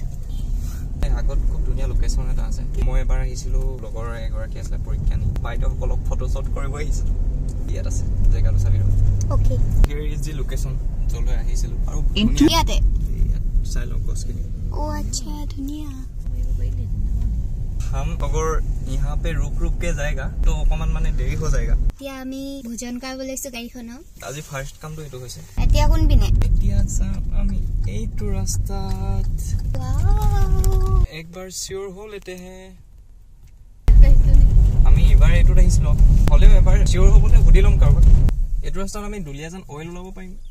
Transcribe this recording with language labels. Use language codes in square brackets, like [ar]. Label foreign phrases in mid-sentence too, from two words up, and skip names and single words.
[as] আগত খুব ধুনীয়া লোকেশ্যন এটা আছে মই এবাৰ আহিছিলো লগৰ এগৰাকী আছিলে পৰীক্ষা নি বাইদেউসকলক ফটো শ্বট কৰিব আহিছিলো ইয়াত আছে জেগাটো চাবি অ'কে [en] here is the location [as] য'লৈ আহিছিলো আৰু ইয়াতে চাই লওক গছখিনি অ' আচ্ছা ধুনীয়া [hi] हम अगर यहाँ पे रुक के जाएगा तो [as] অকমান মানে দেৰি হৈ [hi] যায়গা [as] এতিয়া আমি ভোজন কৰিব লৈছো গাড়ীখনত আজি ফাৰ্ষ্ট কামটো এইটো হৈছে এতিয়া কোন পিনে এতিয়া আমি এইটো ৰাস্তাত একবাৰ চিয়ৰ হ'ল এতেহে আমি এবাৰ এইটোত আহিছিলো হ'লেও এবাৰ চিয়ৰ হ'বলৈ সুধি ল'ম কাৰোবাক এইটো ৰাস্তাত আমি দুলীয়াজান অইল ওলাব পাৰিম